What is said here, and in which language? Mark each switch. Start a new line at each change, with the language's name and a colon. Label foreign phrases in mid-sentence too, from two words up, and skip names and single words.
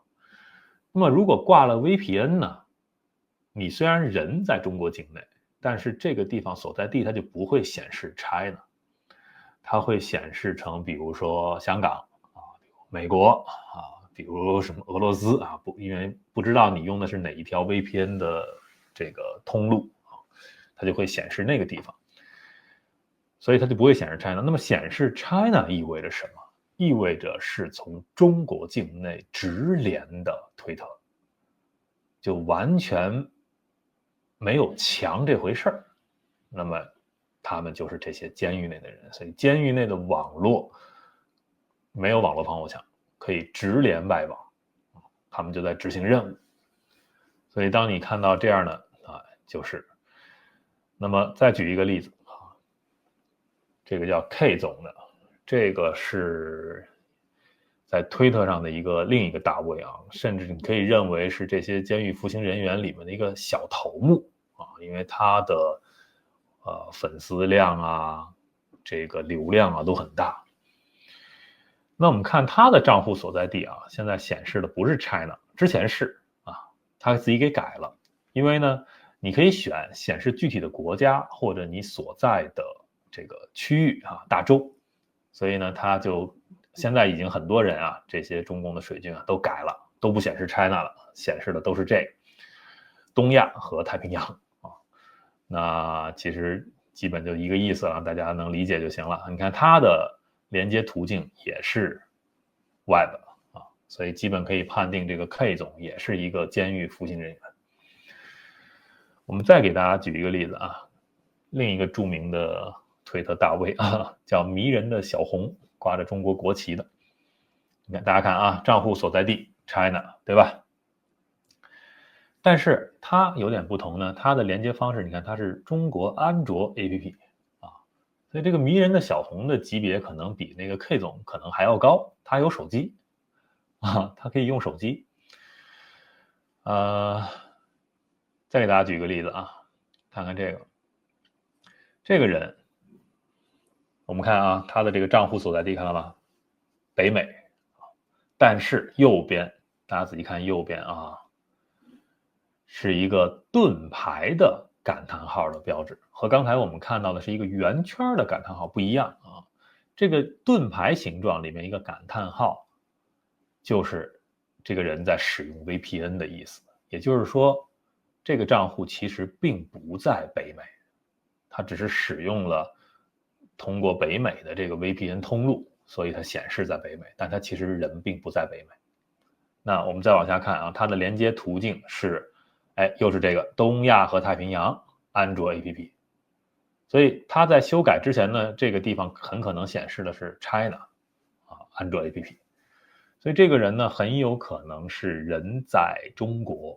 Chinese: 那麼如果掛了 VPN 呢，你雖然人在中國境內，但是這個地方所在地它就不會顯示 China， 它會顯示成比如說香港啊、美國啊，比如什麼俄羅斯啊，因為不知道你用的是哪一條 VPN 的這個通路啊，它就會顯示那個地方，所以它就不會顯示 China。那麼顯示 China 意味着什麼？意味着是從中國境內直連的推特，就完全沒有牆這回事兒。那麼他們就是這些監獄內的人，所以監獄內的網絡沒有網絡防火牆，可以直連外網，他們就在執行任務。所以當你看到這樣的啊，就是。那麼再舉一個例子啊，這個叫 K 總的，這個是在推特上的另一個大 V 啊，甚至你可以認為是這些監獄服刑人員裡面的一個小頭目啊，因為他的粉絲量啊，這個流量啊都很大。那我們看他的賬戶所在地啊，現在顯示的不是 China， 之前是啊，他自己給改了，因為呢，你可以顯示具體的國家或者你所在的這個區域啊，大洲，所以呢，他就現在已經很多人啊，這些中共的水軍啊都改了，都不顯示 China 了，顯示的都是這個東亞和太平洋啊。那其實基本就一個意思了，大家能理解就行了。你看它的連接途徑也是 Web 啊，所以基本可以判定這個 K 總也是一個監獄服刑人員。我們再給大家舉一個例子啊，另一個著名的推特大 V 啊，叫迷人的小紅，掛着中國國旗的。你看，大家看啊，賬戶所在地 China， 對吧？但是它有點不同呢，它的連接方式，你看它是中國安卓 APP 啊，所以這個迷人的小紅的級別可能比那個 K 總可能還要高，它有手機啊，它可以用手機。再給大家舉個例子啊，看看這個人，我們看啊，他的這個賬戶所在地看到嗎？北美，但是右邊大家仔細看右邊啊，是一個盾牌的感嘆號的標誌，和剛才我們看到的是一個圓圈的感嘆號不一樣啊。這個盾牌形狀裡面一個感嘆號，就是這個人在使用 VPN 的意思，也就是說。這個賬戶其實並不在北美，它只是使用了通過北美的這個 VPN 通路，所以它顯示在北美，但它其實人並不在北美。那我們再往下看啊，它的連接途徑是，又是這個東亞和太平洋安卓 APP， 所以它在修改之前呢，這個地方很可能顯示的是 China 啊安卓 APP， 所以這個人呢很有可能是人在中國。